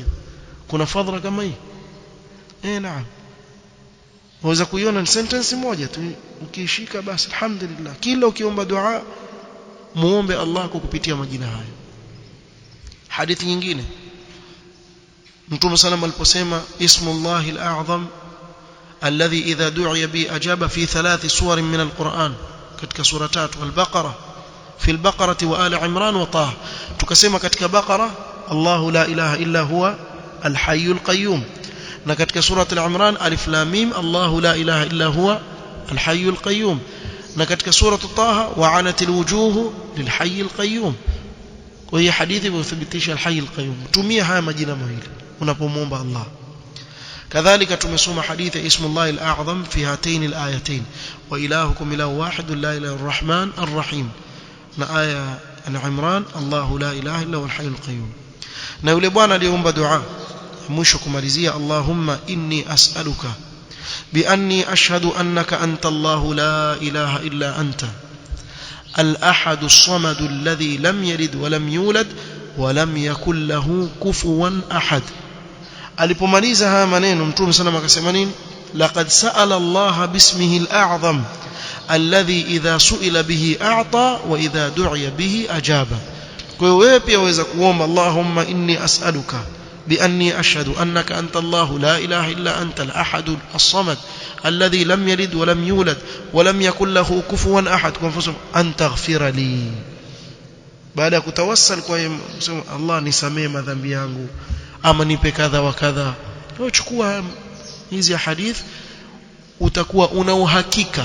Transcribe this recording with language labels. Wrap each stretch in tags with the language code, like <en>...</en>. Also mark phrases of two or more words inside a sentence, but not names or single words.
<sw>Kuna fadhila kama hii? Naam. Waweza kuiona ni sentence moja tu ukishika basi alhamdulillah. Kila ukiomba dua muombe Allah kwa kupitia majina haya. Hadithi nyingine Mtume sallam aliposema</sw> <ar>اسم الله الأعظم الذي إذا دعي به أجاب في 3 سور من القرآن,</ar> <sw>katika sura 3 al-Baqara</sw> <ar>في البقرة وآل عمران وطه.</ar> <sw>tukasema katika Baqara</sw> <ar>الله لا إله إلا هو الحي القيوم,</ar> <sw>na katika sura al-Imran</sw> <ar>ألف لام ميم الله لا إله إلا هو الحي القيوم,</ar> <sw>na katika sura Taha</sw> <ar>وعنت الوجوه للحي القيوم.</ar> <sw>Kwa hiyo hadithi inathibitisha</sw> <ar>الحي القيوم.</ar> <sw>Tumia haya majina mawili unapomuomba Allah. kadhalika tumesoma hadithi</sw> <ar>اسم الله الأعظم في هاتين الآيتين وإلهكم إله واحد لا إله إلا الرحمن الرحيم,</ar> <sw>na aya al-Imran</sw> <ar>الله لا إله إلا هو الحي القيوم.</ar> <sw>Na yule bwana aliomba dua mwisho kumalizia</sw> <ar>اللهم إني أسألك بأني أشهد أنك أنت الله لا إله إلا أنت الأحد الصمد الذي لم يلد ولم يولد ولم يكن له كفوا أحد.</ar> <sw>Alipomaliza haya maneno Mtume sallallahu akasema nini?</sw> <ar>لقد سأل الله باسمه الأعظم الذي إذا سئل به أعطى وإذا دعي به أجاب.</ar> <sw>Kwa hiyo wewe pia waweza kuomba</sw> <ar>اللهم إني أسألك بأني أشهد أنك أنت الله لا إله إلا أنت الأحد الصمد الذي لم يلد ولم يولد ولم يكن له كفوا أحد,</ar> <sw>kwa mfano</sw> <ar>أن تغفر لي.</ar> <sw>Baada ya kutawassal kwa Allah nisamee madhambi yangu ama nipe kadha wa kadha, chukua hizi hadith utakuwa una uhakika.</sw>